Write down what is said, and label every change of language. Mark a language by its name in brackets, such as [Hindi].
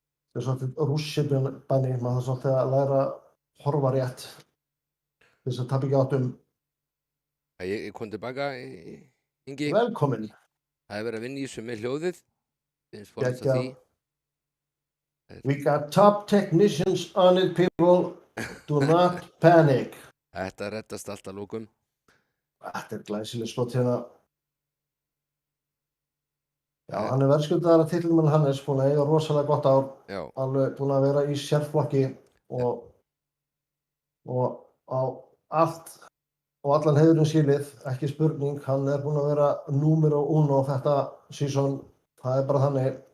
[Icelandic] Þetta er svolítið rússibanni. Maður þarf svolítið að læra að horfa rétt. Til þess að tapa ekki áttum. Ég kom tilbaka, Ingi. Velkomin. Það er verið að vinna í þessu með hljóðið. Því. [English] We got top technicians on it, people. Do not panic. [Icelandic] Þetta reddast allt að lókum. Þetta er glæsileg slott hérna. Já, hann er verðskuldaðar að titlinum Hannes, búinn að eiga rosalega gott ár. Já. Alveg búinn að vera í sérflokki og á allt og allan heiðurinn skilið, ekki spurning, hann er búinn að vera [Spanish] número [Icelandic] 1 á þetta season, það er bara þannig.